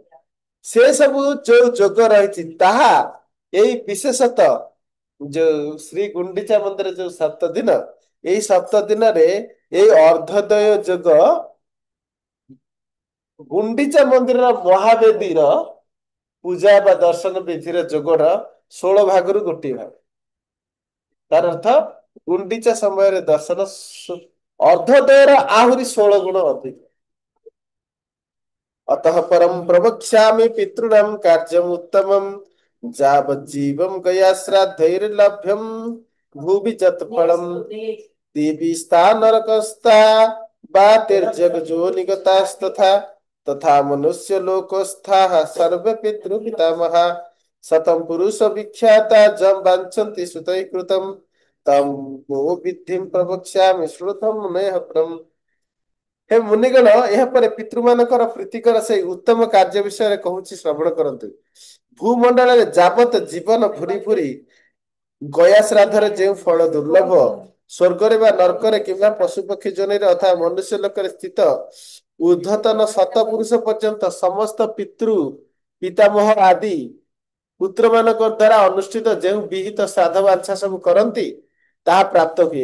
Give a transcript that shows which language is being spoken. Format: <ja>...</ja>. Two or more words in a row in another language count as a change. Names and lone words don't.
<or>ସେ ସବୁ ଯୋଉ ଯୋଗ ରହିଛି ତାହା ଏଇ ବିଶେଷତଃ ଯୋଉ ଶ୍ରୀ ଗୁଣ୍ଡିଚା ମନ୍ଦିର ଯୋଉ 7 ଦିନ ଏଇ 7 ଦିନରେ ଏଇ ଅର୍ଦ୍ଧୋଦୟ ଯୋଗ ଗୁଣ୍ଡିଚା ମନ୍ଦିରର ମହାବେଦୀର ପୂଜା ବା ଦର୍ଶନ ବିଧିର ଯୋଗର 16 ଭାଗରୁ ଗୋଟିଏ ଭାଗ। ତାର ଅର୍ଥ ଗୁଣ୍ଡିଚା ସମୟରେ ଦର୍ଶନ ଅର୍ଦ୍ଧୋଦୟର ଆହୁରି 16 ଗୁଣ ଅଧିକ।</or> <sa>अतः परम प्रवक्ष्यामि पितॄणां कार्यम् उत्तमम् यावज्जीवं गया श्राद्धैर्लभ्यं भुवि तत्फलम् देवी स्था नरकस्था वा तिर्यग्जोनिगतास्तथा तथा मनुष्य लोकस्थाः सर्वे पितृपितामहा शतं पुरुष विख्याता जं वाञ्छन्ति सुतैः कृतं तं वो विद्धिं प्रवक्ष्यामि श्रुतं मुनेः परम्। हे मुनिगण</sa> <or>ଏହାପରେ ପିତୃମାନଙ୍କର ପ୍ରୀତିକର ସେଇ ଉତ୍ତମ କାର୍ଯ୍ୟ ବିଷୟରେ କହୁଛି ଶ୍ରବଣ କରନ୍ତୁ। ଭୂମଣ୍ଡଳରେ ଯାବତ ଜୀବନ ଘୁରି ଫୁରି ଗୟା ଶ୍ରାଦ୍ଧରେ ଯେଉଁ ଫଳ ଦୁର୍ଲଭ ସ୍ୱର୍ଗରେ ବା ନର୍କରେ କିମ୍ବା ପଶୁପକ୍ଷୀ ଯୋନିରେ ଅଥବା ମନୁଷ୍ୟ ଲୋକରେ ସ୍ଥିତ ଊର୍ଧ୍ୱତନ ଶତପୁରୁଷ ପର୍ଯ୍ୟନ୍ତ ସମସ୍ତ ପିତୃ ପିତାମହ ଆଦି ପୁତ୍ରମାନଙ୍କ ଦ୍ୱାରା ଅନୁଷ୍ଠିତ ଯେଉଁ ବିହିତ ଶ୍ରାଦ୍ଧ ବାଞ୍ଛା ସବୁ କରନ୍ତି ତାହା ପ୍ରାପ୍ତ ହୁଏ।</or>